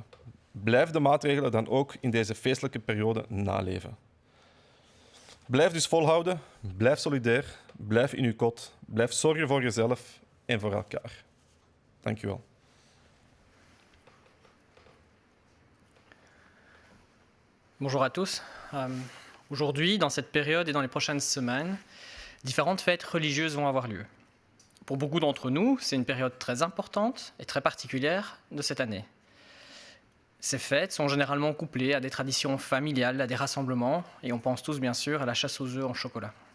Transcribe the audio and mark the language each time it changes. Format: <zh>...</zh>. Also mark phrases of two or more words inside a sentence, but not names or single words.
<nl>Blijf de maatregelen dan ook in deze feestelijke periode naleven. Blijf dus volhouden, blijf solidair, blijf in uw kot, blijf zorgen voor jezelf en voor elkaar. Dank u wel.</nl> <fr>Bonjour à tous. Aujourd'hui, dans cette période et dans les prochaines semaines, différentes fêtes religieuses vont avoir lieu. Pour beaucoup d'entre nous, c'est une période très importante et très particulière de cette année. Ces fêtes sont généralement couplées à des traditions familiales, à des rassemblements, et on pense tous bien sûr à la chasse aux œufs en chocolat.</fr>